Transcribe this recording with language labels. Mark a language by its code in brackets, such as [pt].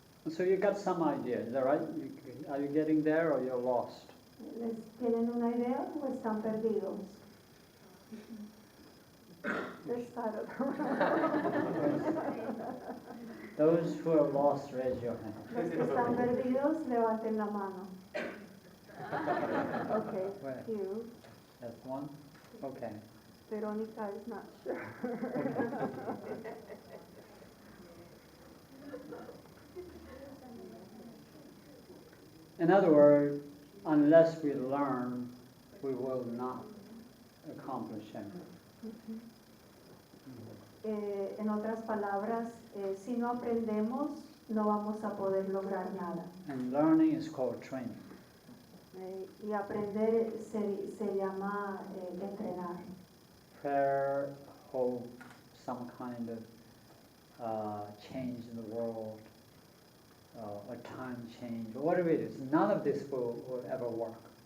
[en] So you got some idea, is that right? Are you getting there or you're lost? [es] ¿Tienen una idea o están perdidos? [en] This side of the room. Those who are lost, raise your hand. [es] Los que están perdidos, levanten la mano. [en] Okay, Where? you. That's one? Okay. Veronica is not sure. In other words, unless we learn, we will not accomplish anything. [es] En otras palabras, si no aprendemos, no vamos a poder lograr nada. [en] And learning is called training. [es] Y aprender se llama entrenar. [en] Prayer, hope, some kind of change in the world, a time change, or whatever it is. None of this will ever work.